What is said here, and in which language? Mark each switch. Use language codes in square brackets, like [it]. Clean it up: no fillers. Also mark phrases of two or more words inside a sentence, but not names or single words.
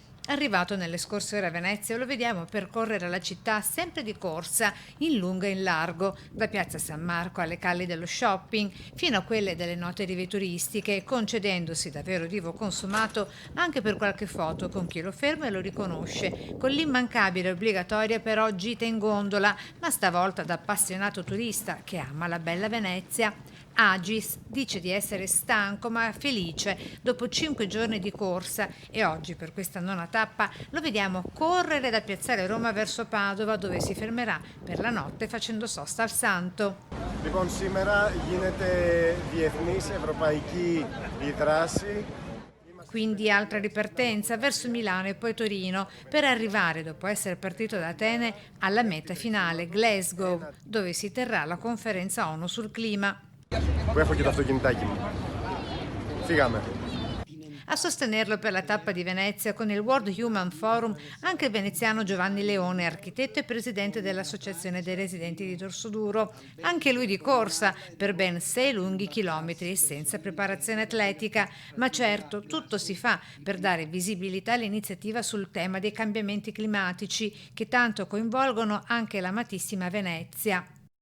[it] Arrivato nelle scorse ore a Venezia, lo vediamo percorrere la città sempre di corsa, in lungo e in largo, da Piazza San Marco alle calli dello shopping, fino a quelle delle note rive turistiche, concedendosi da vero divo consumato anche per qualche foto con chi lo ferma e lo riconosce, con l'immancabile e obbligatoria però gita in gondola, ma stavolta da appassionato turista che ama la bella Venezia. Agis dice di essere stanco ma felice dopo 5 giorni di corsa e oggi per questa nona tappa lo vediamo correre da Piazzale Roma verso Padova dove si fermerà per la notte facendo sosta al Santo. [el] Λοιπόν, σήμερα γίνεται διεθνής ευρωπαϊκή η δράση. [it] Quindi altra ripartenza verso Milano e poi Torino per arrivare, dopo essere partito da Atene, alla meta finale, Glasgow, dove si terrà la conferenza ONU sul clima. [el] Που έχω και το αυτοκινητάκι μου. Φύγαμε. [it] A sostenerlo per la tappa di Venezia con il World Human Forum anche il veneziano Giovanni Leone, architetto e presidente dell'Associazione dei residenti di Dorsoduro. Anche lui di corsa per ben 6 lunghi chilometri senza preparazione atletica, ma certo tutto si fa per dare visibilità all'iniziativa sul tema dei cambiamenti climatici che tanto coinvolgono anche l'amatissima Venezia.